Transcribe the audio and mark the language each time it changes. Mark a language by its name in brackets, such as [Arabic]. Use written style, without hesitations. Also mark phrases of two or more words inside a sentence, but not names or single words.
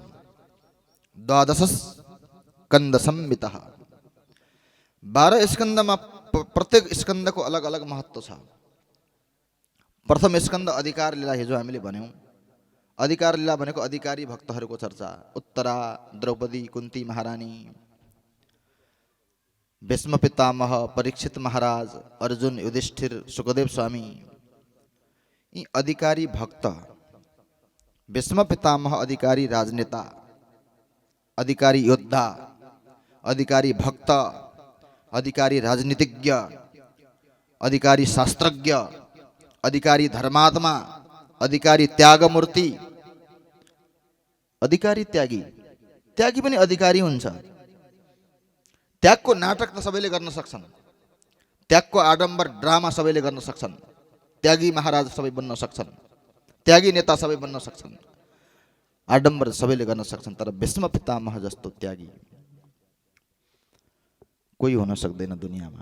[Nepali] द्वादश स्कन्द संहिता। 12 स्कन्दमा प्रत्येक स्कन्दको अलग अलग महत्त्व छ। प्रथम स्कन्द अधिकार लीला, हिजो हामीले भन्यौँ। अधिकार लीला भनेको अधिकारी भक्तहरूको चर्चा। उत्तरा, द्रौपदी, कुन्ती महारानी, भीष्म पितामह, परीक्षित महाराज, अर्जुन, युधिष्ठिर, सुखदेव स्वामी, यी अधिकारी भक्त। भीष्म पितामह अधिकारी राजनेता, अधिकारी योद्धा, अधिकारी भक्त, अधिकारी राजनीतिज्ञ, अधिकारी शास्त्रज्ञ, अधिकारी धर्मात्मा, अधिकारी त्यागमूर्ति, अधिकारी त्यागी। त्यागी पनि अधिकारी हुन्छ। त्यागको नाटक त सबैले गर्न सक्छन्, त्यागको आडम्बर ड्रामा सबैले गर्न सक्छन्, त्यागी महाराज सबै बन्न सक्छन्, त्यागी नेता सबै बन्न सक्छन्, आडम्बर सबैले गर्न सक्छन्। तर भीष्म पितामह जस्तो त्यागी कोही हुन सक्दैन दुनियाँमा।